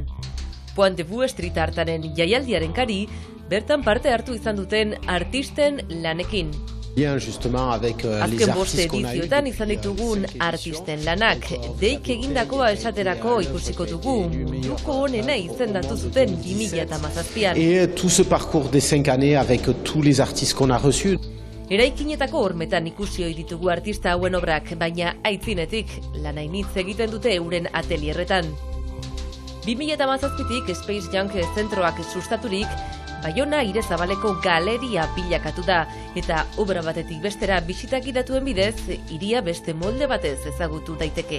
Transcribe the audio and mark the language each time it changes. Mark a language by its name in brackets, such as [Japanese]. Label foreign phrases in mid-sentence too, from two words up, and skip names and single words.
[Basque] Pointe Vue Street Artaren jaialdiaren kari, bertan parte hartu izan duten artisten lanekin. Azken 5 edizioetan izan ditugun artisten lanak, deik egindakoa esaterako ikusiko dugu, munduko onena izendatu zuten 2017an. [French] Et tout ce parcours des 5 années avec tous les artistes qu'on a reçus. [Basque] Eraikinetako hormetan ikusi ohi ditugu artista hauen obrak, baina aitzinetik lanainitz egiten dute euren atelierretan. 2017tik Space Junk zentroak sustaturik, Baiona Irezabaleko galeria bilakatu da, eta obra batetik bestera bisitak idatuen bidez, hiria beste molde batez ezagutu daiteke.